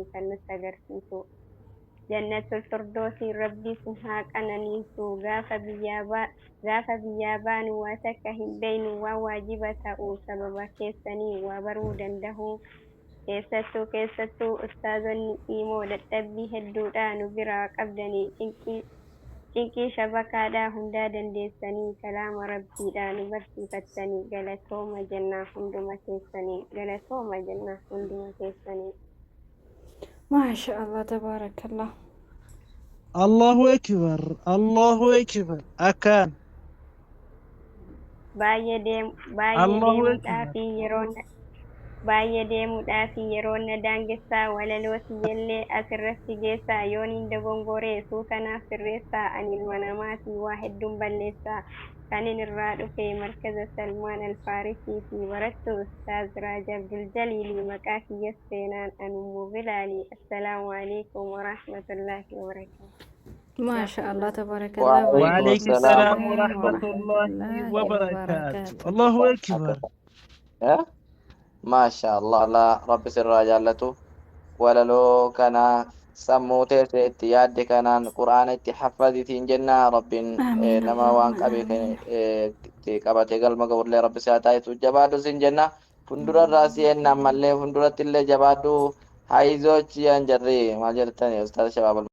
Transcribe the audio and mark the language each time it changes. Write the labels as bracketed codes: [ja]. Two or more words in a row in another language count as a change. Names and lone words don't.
[om] kan nutti agarsiisu jannatul firdoosii rabbii sun haa qananiisu gaafa biyyaa baanu waa takka hin beeynu waan waajiba ta'u sababa keessanii waa baruu danda'u keessattuu ustaazonni qimoo dadhabbii hedduudha nu biraa qabdanii cinqii shabakaadhaa hundaa dandeessanii kalaama rabbiidha nu barsiifattanii galatooma jennaa hunduma keessanii galatooma jennaa hunduma keessanii [ar] ما شاء الله تبارك الله الله أكبر الله أكبر أكان [om] baay'ee [ar] الله [om] deemuudhaa [ar] أكبر [om] fi yeroon baay'ee deemuudhaa fi yeroon na daangessaa walaloo siyyallee asirratti geessaa yoon hin dogongoree suutanaaf sirreessaa ani ilma namaatii waa hedduun balleessaa kanin irraa dhufe markaza salmaan alfaarisii fi barattu ustaaz raaj abdul jaliilii maqaa kiyya seenaan anummu bilaalii [ar] السلام عليكم ورحمة الله وبركاته ما شاء الله تبارك الله وعليكم وعليكم السلام السلام ورحمة الله وبركاته الله أكبر ما شاء الله [om] la rabbi sirraa jaallatu walaloo kana sammuu teessee itti yaadde kanaan quraana itti haffazitiin jenna rabbiin [ar] آمين [om] nama waan [ar] اللهم [om] qabee [ar] آمين [om] itti qabatee galma ga'ullee rabbi isaa taa'isu jabaadhu sin jenna fuuldurarraa si'een ammallee fuulduratti illee jabaadhu haayizochi yan jarri maal jedhani ustaaz shabaab